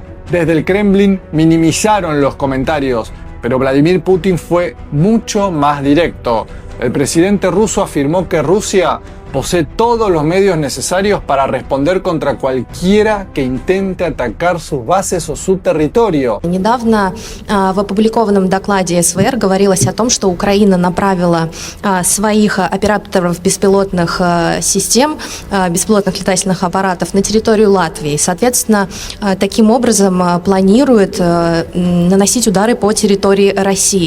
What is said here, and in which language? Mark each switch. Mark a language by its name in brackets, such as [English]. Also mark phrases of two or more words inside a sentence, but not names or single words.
[Spanish] Desde el Kremlin minimizaron los comentarios, pero Vladimir Putin fue mucho más directo. El presidente ruso afirmó que Rusia posee todos los medios necesarios para responder contra cualquiera que intente atacar sus bases o su territorio. [Russian] Недавно в опубликованном докладе СВР говорилось о том, что Украина направила своих операторов беспилотных систем, беспилотных летательных аппаратов на территорию Латвии. Соответственно, таким образом планирует наносить удары по территории России.